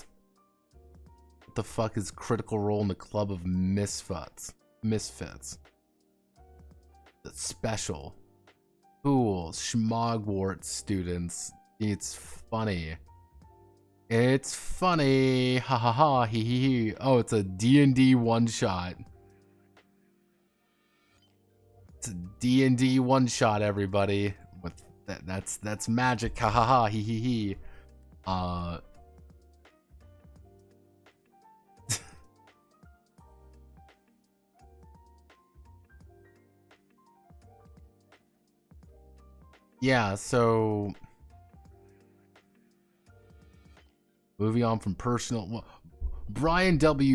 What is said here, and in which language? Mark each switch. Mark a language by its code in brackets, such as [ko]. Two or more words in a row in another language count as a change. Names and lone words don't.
[en] What the fuck is Critical Role in the Club of Misfits? That's special. Cool. Schmogwart students. It's funny. It's funny. Ha ha ha. Hee hee hee. Oh, it's a D&D one-shot. It's a D&D one-shot, everybody. With that's magic. Ha ha ha. Hee hee hee. Yeah, so moving on from personal, Brian W.